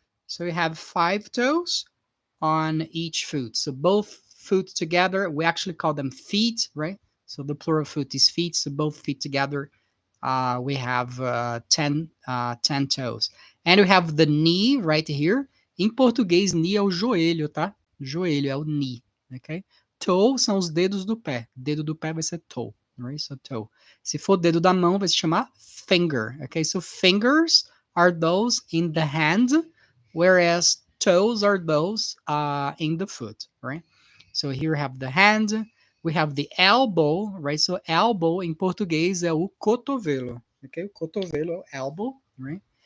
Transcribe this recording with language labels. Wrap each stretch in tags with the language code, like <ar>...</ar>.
<en>So we have 5 toes on each foot. So both foot together, we actually call them feet, right? So the plural foot is feet. So both feet together, we have 10 toes. And we have the knee right here.</en> <pt>Em português, knee é o joelho, tá? Joelho é o knee, ok? Toe são os dedos do pé. Dedo do pé vai ser toe, right?</pt> <en>So toe.</en> <pt>Se for dedo da mão, vai se chamar finger, okay?</pt> <en>So fingers are those in the hand, whereas toes are those in the foot, right? So here we have the hand, we have the elbow, right? So elbow in</en> <pt>português é o cotovelo, okay? O cotovelo é o elbow, right?</pt>